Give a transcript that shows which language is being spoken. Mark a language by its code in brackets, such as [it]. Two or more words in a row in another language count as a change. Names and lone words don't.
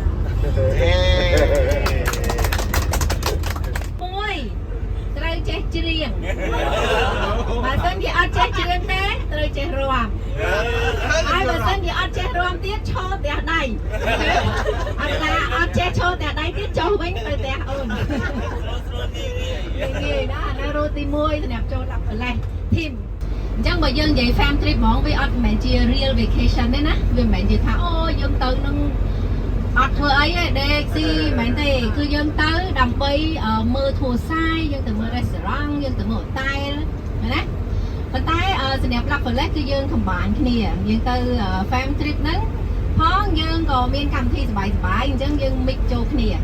[km] ត្រូវចេះច្រៀងបើមិនជាអត់ចេះច្រៀងទេត្រូវចេះរាំហើយបើមិនជាអត់ចេះរាំទៀតឈរផ្ទះដៃអត់ចេះឈរផ្ទះដៃទៀតចុះវិញទៅផ្ទះអូន ងាយណាស់ណារូទី1សម្រាប់ចូលដាក់ប្រឡេះធីមអញ្ចឹងបើយើងនិយាយ [en] fam trip [km] ហ្មងវាអត់មិនមែនជា [en] real vacation [km] ទេណាវាមិនមែនជាថាអូយើងទៅនឹងអត់ធ្វើអីទេដេកស៊ីមិនមែនទេគឺយើងទៅដើម្បីមើលធួសាយយើងទៅមើល restaurant យើងទៅមើល hotel ណាប៉ុន្តែសម្រាប់ Luck Collect គឺយើង combine គ្នាយើងទៅ [en] fam trip [km] ហ្នឹងផងយើងក៏មានកម្មវិធីសប្បាយៗអញ្ចឹងយើង mix ចូលគ្នាណា